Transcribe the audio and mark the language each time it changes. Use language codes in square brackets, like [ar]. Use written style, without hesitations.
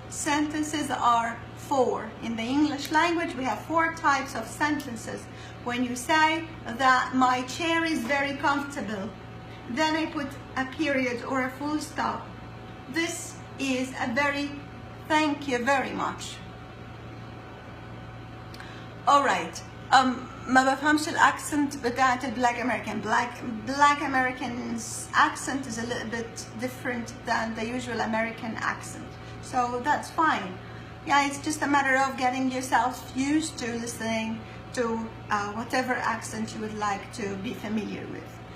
[en] Sentences are four. In the English language, we have four types of sentences. When you say that my chair is very comfortable, then I put a period or a full stop. This is a very thank you very much. All right. [ar] ما بفهمش الاكسنت بتاعت البلاك امريكان. [en] Black American's accent is a little bit different than the usual American accent, so that's fine. Yeah, it's just a matter of getting yourself used to listening to whatever accent you would like to be familiar with.